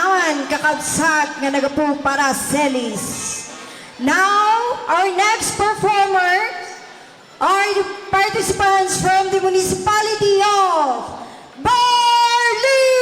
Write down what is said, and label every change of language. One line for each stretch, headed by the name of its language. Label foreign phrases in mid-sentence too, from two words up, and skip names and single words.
Iloko: tanan kakabsat nga nagapu para Celis.
English: Now, our next performer are the participants from the municipality of Barley.